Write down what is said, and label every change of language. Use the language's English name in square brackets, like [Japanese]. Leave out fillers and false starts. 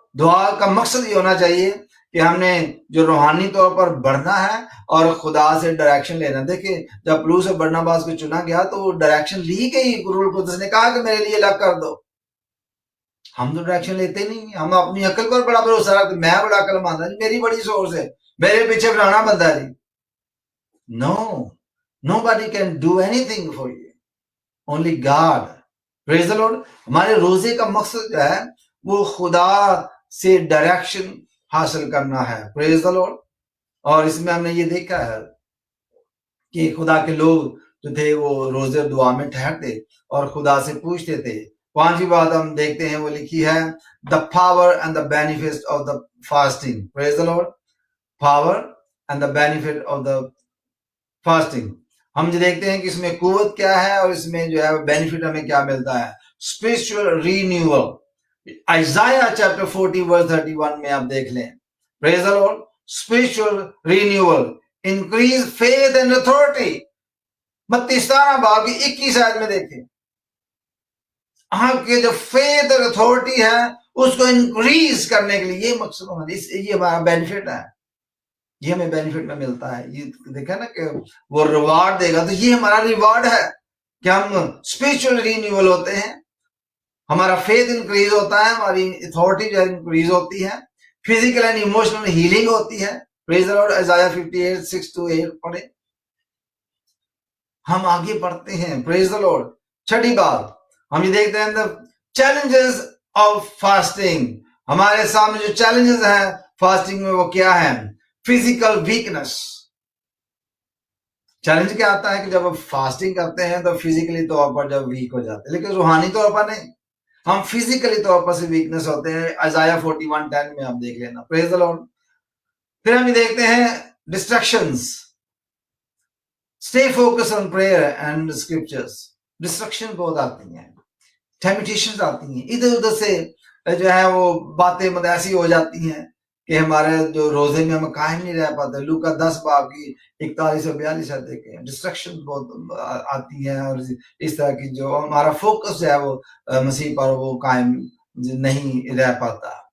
[Urdu] دعا کا مقصد یہ ہونا چاہیے کہ ہم نے جو روحانی طور پر بڑھنا ہے اور خدا سے ڈائریکشن لینا. دیکھیں جب پلوس اور برناباس کو چنا گیا تو ڈائریکشن لی گئی, روح القدس نے کہا کہ میرے لیے الگ کر دو. ہم تو ڈائریکشن لیتے نہیں, ہم اپنی عقل پر بڑا بھروسہ رکھتے, میں بڑا عقل مند ہوں, میری بڑی سورس ہے, میرے پیچھے بنانا بندہ ہے. [English] No, nobody can do anything for you, only God. Praise the Lord. [Urdu] ہمارے روزے کا مقصد جو ہے وہ خدا سے ڈائریکشن حاصل کرنا ہے. [English] Praise the Lord. [Urdu] اور اس میں ہم نے یہ دیکھا ہے کہ خدا کے لوگ جو تھے وہ روزے دعا میں ٹھہرتے اور خدا سے پوچھتے تھے. 5ویں بات ہم دیکھتے ہیں وہ لکھی ہے, [English] the power and the benefits of the fasting. Praise the Lord. Power and the benefit of the fasting. [Urdu] ہم جو دیکھتے ہیں کہ اس میں قوت کیا ہے اور اس میں جو ہے بینیفٹ ہمیں کیا ملتا ہے. [English] Spiritual renewal. Isaiah chapter 40 verse 31 [Urdu] میں آپ دیکھ لیں. [English] Praise the Lord. Spiritual renewal. Increase faith and authority. [Urdu] 32 باب کی 21 آیت میں دیکھیں, آپ کے جو فیتھ اور اتھارٹی ہے اس کو انکریز کرنے کے لیے یہ مقصد ہونا چاہیے. یہ ہمارا بینیفٹ ہے, یہ ہمیں بینیفٹ میں ملتا ہے. یہ دیکھا نا کہ وہ ریوارڈ دے گا, تو یہ ہمارا ریوارڈ ہے کہ ہم اسپرچل رینیول ہوتے ہیں, ہمارا فیتھ انکریز ہوتا ہے, ہماری اتھارٹی جو ہے انکریز ہوتی ہے, [English] physical and emotional healing [Urdu] ہوتی ہے. [English] Praise the Lord. [Urdu] Isaiah 58:6-8 پڑھیں. ہم آگے بڑھتے ہیں. [English] Praise the Lord. [Urdu] 6 بات ہم یہ دیکھتے ہیں, [English] the challenges of fasting. [Urdu] ہمارے سامنے جو چیلنجز ہیں فاسٹنگ میں وہ کیا ہیں؟ Physical weakness. چیلنج کیا آتا ہے کہ جب ہم فاسٹنگ کرتے ہیں تو فزیکلی طور پر جب ویک ہو جاتے ہیں, لیکن روحانی طور پر نہیں, ہم فزیکلی طور پر سے ویکنس ہوتے ہیں. Isaiah 41:10 میں آپ دیکھ لینا. [English] Praise the Lord. [Urdu] پھر ہم یہ دیکھتے ہیں distractions. [English] Stay focused on prayer and scriptures. [Urdu] Destruction بہت آتی ہیں, ٹیمپٹیشنز آتی ہیں, ادھر ادھر سے جو ہے وہ باتیں ایسی ہو جاتی ہیں کہ ہمارے جو روزے میں ہم قائم نہیں رہ پاتے. لوکا 10 باب کی 41-42 دیکھیں. ڈسٹرکشن بہت آتی ہیں اور اس طرح کی جو ہمارا فوکس جو ہے وہ مسیح پر وہ قائم نہیں رہ پاتا.